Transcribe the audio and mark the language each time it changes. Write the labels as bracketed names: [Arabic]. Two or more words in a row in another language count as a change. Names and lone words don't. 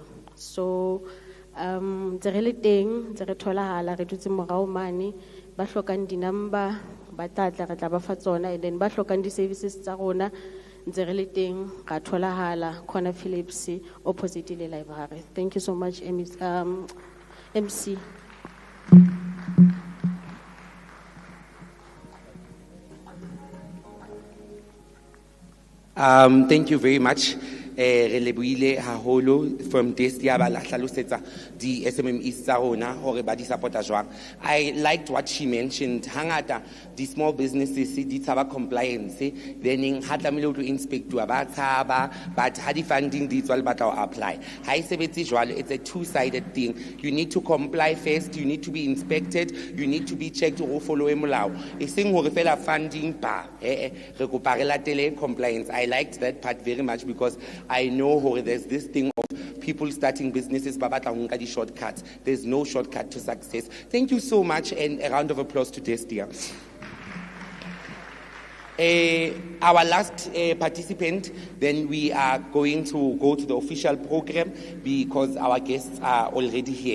[Southern Sotho] So tse re le teng tse re tholahala re dutse morao mane ba hlokang di number ba tla re tla ba fa tsona [English] and then [Southern Sotho] ba hlokang di services tsa rona ntse re le teng ga tholahala Corner Phillips opposite le library. [English] Thank you so much MC. Thank you very much. [Southern Sotho] Re lebohile haholo from Destia ba la hlalosetsa di SMME tsa rona hore ba di supporta jwang. [English] I liked what she mentioned. [Southern Sotho] Hangata di [English] small businesses [Southern Sotho] di tshaba compliance then ha tlamehile [English] to inspect [Southern Sotho] ba tshaba but ha di funding di tswa le batla ho apply. Ha e sebetse jwalo, [English] it's a two-sided thing. You need to comply first, you need to be inspected, you need to be checked go follow molao. [Southern Sotho] E seng hore fela funding ba re kopa re latele compliance. [English] I liked that part very much because I know there's this thing of people starting businesses, babatla shortcuts. There's no shortcut to success. Thank you so much, and a round of applause to Destia. Our last participant, then we are going to go to the official program because our guests are already here.